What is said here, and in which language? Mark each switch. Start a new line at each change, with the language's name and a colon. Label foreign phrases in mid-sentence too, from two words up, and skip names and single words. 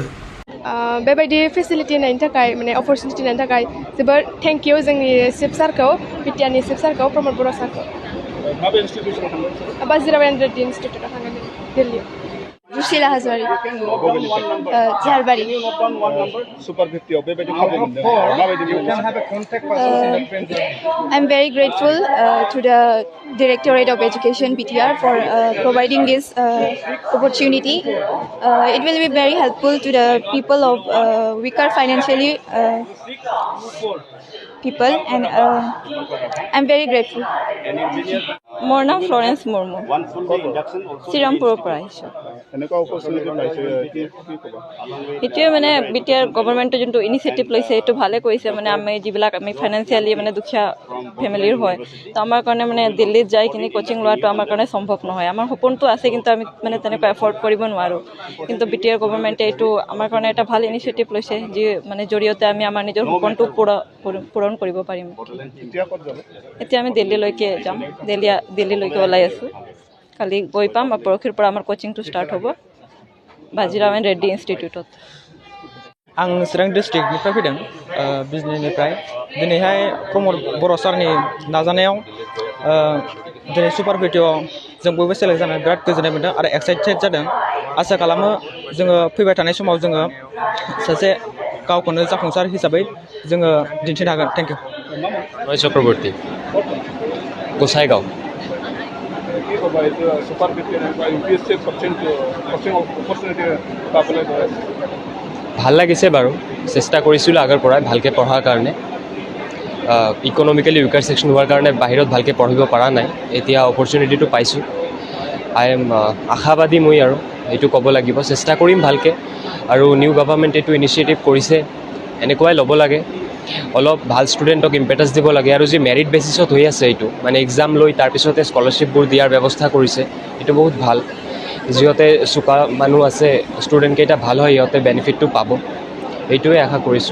Bodo: बेबायदि फेसिलिटि होनायनि थाखाय माने अपरचुनिटि होनायनि थाखाय जोबोद
English: thank you
Bodo: जोंनि चिफ सारखौ बिटिआरनि चिफ सारखौ प्रमद बर' सारखौ बाजिराव इन्स्टिटिउटआव थांगोन दिल्लीयाव Rushila Hazwari. Jalbari. Super 50 बेबायदि खाबु मोनदों माबायदि
English: I'm very grateful to the Directorate of Education BTR for providing this opportunity. It will be very helpful to the people of weaker financially people and I'm very grateful. Morna Florence Murmu. Sirampur Price.
Assamese: এটোৱে মানে বিটিআৰ গভৰ্ণমেণ্টে যোনটো ইনিচিয়েটিভ লৈছে এইটো ভালে কৰিছে মানে আমি যিবিলাক আমি ফাইনেন্সিয়েলি মানে দুখীয়া ফেমিলিৰ হয় তো আমাৰ কাৰণে মানে দিল্লীত যাই কিনি কোচিং লোৱাটো আমাৰ কাৰণে সম্ভৱ নহয় আমাৰ সপোনটো আছে কিন্তু আমি মানে তেনেকৈ এফৰ্ড কৰিব নোৱাৰোঁ কিন্তু বিটিআৰ গভৰ্ণমেণ্টে এইটো আমাৰ কাৰণে এটা ভাল ইনিচিয়েটিভ লৈছে যি মানে জৰিয়তে আমি আমাৰ নিজৰ সপোনটো পূৰণ কৰিব পাৰিম এতিয়া আমি দিল্লীলৈকে যাম দিল্লীলৈকে ওলাই আছোঁ কালি গৈ পাম আৰু পৰহিৰ পৰা আমাৰ কোচিংটো ষ্টাৰ্ট হ'ব बाजिराव रेड्डी इन्स्टिट्यूट
Bodo: आं चिरां डिस्ट्रिक्टनिफ्राय फैदों बिजनीनिफ्राय दिनैहाय प्रमद बर' सारनि नाजानायाव दिनै सुपार 50आव जों बयबो सेलेक्ट जानानै बिराद गोजोननाय मोन्दों आरो एक्साइटेड जादों आसा खालामो जोङो फैबाय थानाय समाव जोङो सासे गावखौनो जाफुंसार हिसाबै जोङो दिन्थिनो हागोन
English: thank you
Bodo: रय चक्रवर्ती गोसाइगाव
Assamese: কি ক'বা এইটো সুপাৰ 50 বা UPSC
English: coaching opportunity
Assamese: পাবলৈ গৈ আছে ভাল লাগিছে বাৰু চেষ্টা কৰিছিলোঁ আগৰ পৰাই ভালকৈ পঢ়াৰ কাৰণে
English: economically weaker section
Assamese: হোৱাৰ কাৰণে বাহিৰত ভালকৈ পঢ়িব পৰা নাই এতিয়া অপৰচুনিটিটো পাইছোঁ
English: I am
Assamese: আশাবাদী মই আৰু এইটো ক'ব লাগিব চেষ্টা কৰিম ভালকৈ আৰু
English: new governmentে
Assamese: এইটো ইনিচিয়েটিভ কৰিছে এনেকুৱাই ল'ব লাগে অলপ ভাল ষ্টুডেণ্টক ইম্পেটাছ দিব লাগে আৰু যি
English: merit basisত
Assamese: হৈ আছে এইটো মানে এক্সাম লৈ তাৰপিছতে স্কলাৰশ্বিপবোৰ দিয়াৰ ব্যৱস্থা কৰিছে এইটো বহুত ভাল যিহঁতে চোকা মানুহ আছে ষ্টুডেণ্টকেইটা ভাল হয় সিহঁতে বেনিফিটটো পাব এইটোৱে আশা কৰিছোঁ